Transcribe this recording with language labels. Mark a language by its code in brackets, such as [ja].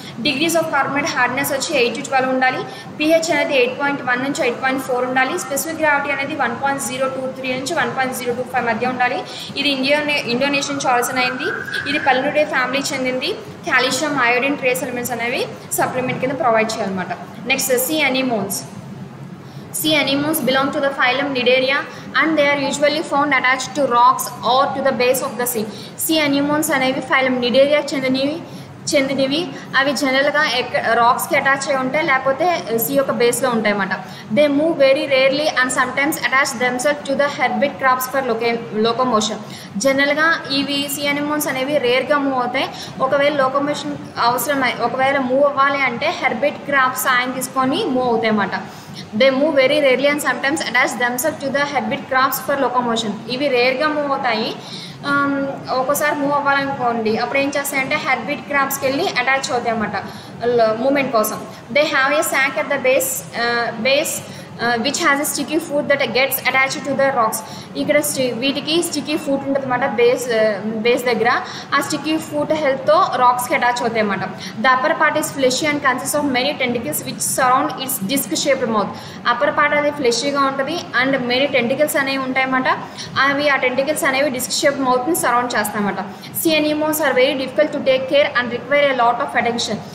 [te] Degrees of carbonate hardness వచ్చి 8 to 12 ఉండాలి. pH అనేది 8.1 నుంచి 8.4 ఉండాలి. స్పెసిఫిక్ గ్రావిటీ అనేది 1.023 నుంచి 1.025 మధ్య ఉండాలి. ఇది ఇండోనేషియా నుంచి ఆరిజిన్ అయింది. ఇది పెలెన్యూరిడే ఫ్యామిలీ చెందింది. కాల్షియం, అయోడిన్, ట్రేస్ ఎలిమెంట్స్ అనేవి సప్లిమెంట్ కింద ప్రొవైడ్ చేయాలన్నమాట. [en] Next sea anemones. Sea anemones belong to the phylum Cnidaria and they are usually found attached to rocks or to the base of the sea. [te] Sea anemones అనేవి phylum Cnidaria చెందినవి. అవి జనరల్గా రాక్స్కి attach అయి ఉంటాయి, లేకపోతే see యొక్క బేస్లో ఉంటాయి అన్నమాట. [en] They move very rarely and sometimes attach themself to the hermit crabs for locomotion. [te] జనరల్గా ఇవి సీ అనిమోన్స్ అనేవి రేర్గా మూవ్ అవుతాయి. ఒకవేళ లోకోమోషన్ అవసరమై ఒకవేళ మూవ్ అవ్వాలి అంటే హెర్బిట్ క్రాప్స్ సాయం తీసుకొని మూవ్ అవుతాయి అన్నమాట. [en] They move very rarely and sometimes attach themself to the hermit crabs for locomotion. [te] ఇవి రేర్గా మూవ్ అవుతాయి. ఒక్కోసారి మూవ్ అవ్వాలనుకోండి, అప్పుడు ఏం చేస్తాయంటే హెర్బిట్ క్రాప్స్కి వెళ్ళి అటాచ్ అవుతాయి అన్నమాట మూమెంట్ కోసం. [en] They have a sac at the base which has a sticky food that gets attached to the rocks. [te] ఇక్కడ వీటికి స్టిక్కీ ఫుడ్ ఉంటుంది అన్నమాట బేస్ దగ్గర. ఆ స్టిక్కీ ఫుడ్ హెల్త్తో రాక్స్కి అటాచ్ అవుతాయి అన్నమాట. [en] The upper part is fleshy and consist of many tentacles which surround its disk shaped mouth. [te] Upper part అది ఫ్లెషీగా ఉంటుంది అండ్ మెనీ టెంటికల్స్ అనేవి ఉంటాయన్నమాట. అవి ఆ టెంటికల్స్ అనేవి disc shaped మౌత్ని surround చేస్తాయన్నమాట. [en] sea anemones are very difficult to take care and require a lot of attention.